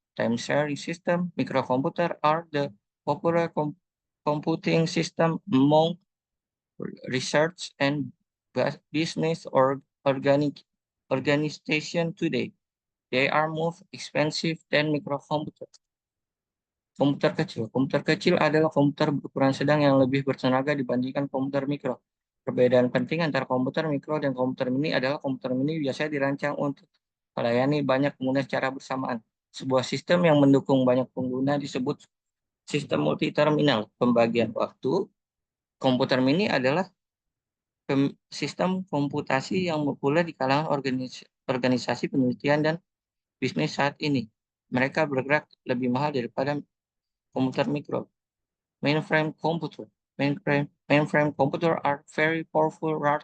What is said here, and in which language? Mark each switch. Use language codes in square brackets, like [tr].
[en] Time-sharing system, microcomputer are the popular computing system among research and business or organization today. They are more expensive than microcomputer. [id] Komputer kecil. Komputer kecil adalah komputer berukuran sedang yang lebih bertenaga dibandingkan komputer mikro. Perbedaan penting antara komputer mikro dan komputer mini adalah komputer mini biasanya dirancang untuk melayani banyak pengguna secara bersamaan. Sebuah sistem yang mendukung banyak pengguna disebut sistem multi-terminal. Pembagian waktu. Komputer mini adalah sistem komputasi yang populer di kalangan organisasi penelitian dan bisnis saat ini. Mereka bergerak lebih mahal daripada komputer mikro. [en] Mainframe computer. Mainframe computer are very powerful